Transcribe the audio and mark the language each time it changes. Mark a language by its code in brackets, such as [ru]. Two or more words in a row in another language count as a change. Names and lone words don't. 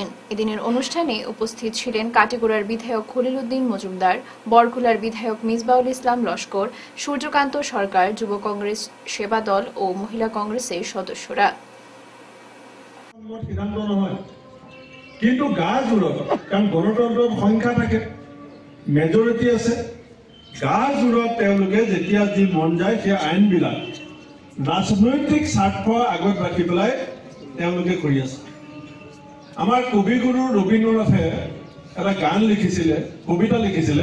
[bn] এদিনের অনুষ্ঠানে উপস্থিত ছিলেন কাটিগড়ার বিধায়ক খলিল উদ্দিন মজুমদার, বরকুলার বিধায়ক মিসবাউল ইসলাম লস্কর, সূর্যকান্ত সরকার, যুব কংগ্রেস সেবা দল ও মহিলা কংগ্রেসের সদস্যরা। [as] কিন্তু গাজোৰত কাৰণ গণতন্ত্ৰত সংখ্যা থাকে, মেজৰিটি আছে, গাজোৰত তেওঁলোকে যেতিয়া যি মন যায় সেই আইনবিলাক ৰাজনৈতিক স্বাৰ্থ আগত ৰাখি পেলাই তেওঁলোকে কৰি আছে। আমাৰ কবিগুৰু ৰবীন্দ্ৰনাথে এটা গান লিখিছিলে, কবিতা লিখিছিলে।